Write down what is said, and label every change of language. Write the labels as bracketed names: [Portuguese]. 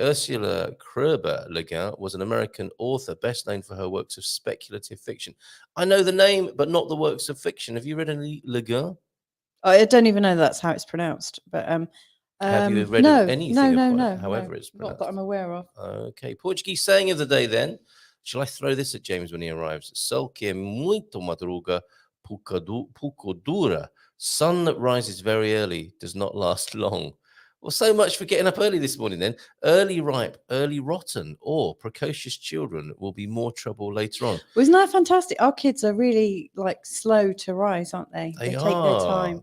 [English] Ursula Kroeber Le Guin was an American author, best known for her works of speculative fiction. I know the name, but not the works of fiction. Have you read any Le Guin? I don't even know that's how it's pronounced. But have you read anything? No. However, it's pronounced. Not that I'm aware of. Okay. Portuguese saying of the day then. Shall I throw this at James when he arrives? [Portuguese] Sol que é muito madruga, pouco dura. [English] Sun that rises very early does not last long. Well, so much for getting up early this morning then. Early ripe, early rotten, or precocious children will be more trouble later on. Well, isn't that fantastic? Our kids are really slow to rise, aren't they? They take their time.